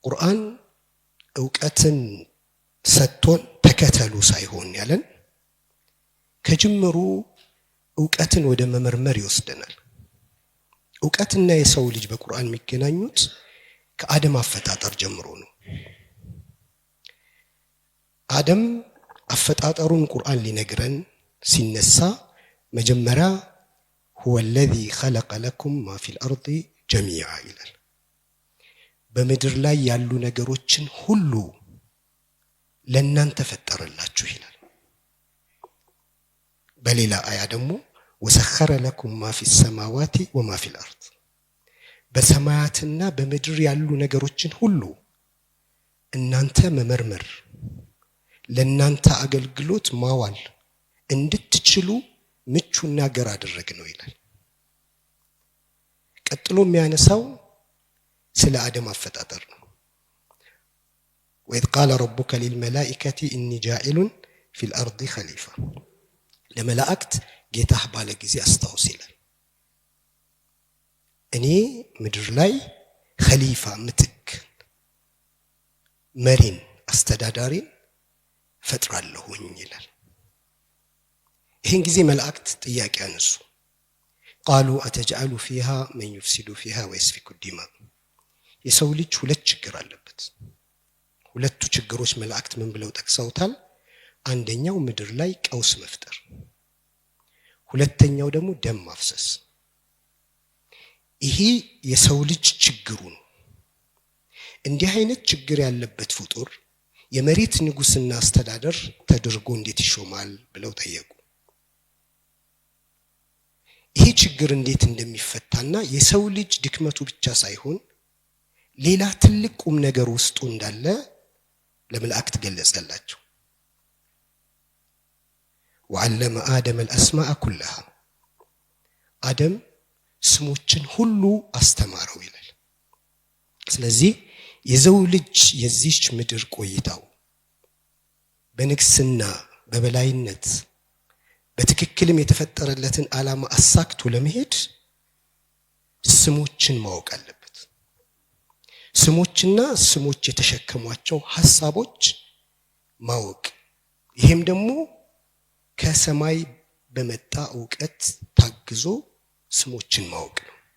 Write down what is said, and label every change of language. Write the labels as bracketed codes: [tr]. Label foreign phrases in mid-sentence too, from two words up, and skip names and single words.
[am] ቁርአን ዕውቀትን ሰጥቶን ተከተሉ ሳይሆን ያለን ከጅምሩ ዕውቀትን ወደ መመርመር ይወስደናል። ዕውቀትና የሰው ልጅ በቁርአን የሚገናኙት ከአደም አፈጣጠር ጀምሮ ነው። አደም አፈጣጠሩን ቁርአን ሊነግረን ሲነሳ መጀመሪያ [ar] هو الذي خلق لكم ما في الأرض جميعا [am] ይላል። በምድር ላይ ያሉ ነገሮችን ሁሉ ለእናንተ ፈጠረላችሁ ይላል። በሌላ አያ ደግሞ [ar] وسخر لكم ما في السماوات وما في الأرض [am] በሰማያትና በምድር ያሉ ነገሮችን ሁሉ እናንተ መመርመር ለእናንተ አገልግሎት ማዋል እንድትችሉ ምቹና ገር አደረግ ነው ይላል። ቀጥሎ የሚያነሳው ስለ አደም አፈጣጠር ነው። [ar] وإذ قال ربك للملائكة إني جاعل في الأرض خليفة [am] ለመላእክት ጌታህ ባለ ጊዜ አስታውስ ይላል። እኔ ምድር ላይ ኸሊፋ ምትክ መሪን አስተዳዳሪን ፈጥራለሁኝ ይላል። ይህን ጊዜ መላእክት ጥያቄ አነሱ። [ar] قالوا أتجعل فيها من يفسد فيها ويسفك الدماء [am] የሰው ልጅ ሁለት ችግር አለበት። ሁለቱ ችግሮች መላእክት ምን ብለው ጠቅሰውታል? አንደኛው ምድር ላይ ቀውስ መፍጠር፣ ሁለተኛው ደግሞ ደም ማፍሰስ። ይሄ የሰው ልጅ ችግሩ ነው። እንዲህ አይነት ችግር ያለበት ፍጡር የመሬት ንጉስና አስተዳደር ተደርጎ እንዴት ይሾማል ብለው ጠየቁ። ይሄ ችግር እንዴት እንደሚፈታና የሰው ልጅ ድክመቱ ብቻ ሳይሆን ሌላ ትልቅ ቁም ነገር ውስጡ እንዳለ ለመላእክት ገለጸላቸው። [ar] وعلم آدم الأسماء كلها [am] አደም ስሞችን ሁሉ አስተማረው ይላል። ስለዚህ የሰው ልጅ የዚህች ምድር ቆይታው በንግስና በበላይነት በትክክልም የተፈጠረለትን ዓላማ አሳክቶ ለመሄድ ስሞችን ማወቅ አለበት። ስሞችና ስሞች የተሸከሟቸው ሐሳቦች ማወቅ፣ ይሄም ደግሞ ከሰማይ በመጣ ዕውቀት ታግዞ ስሞችን ማወቅ ነው።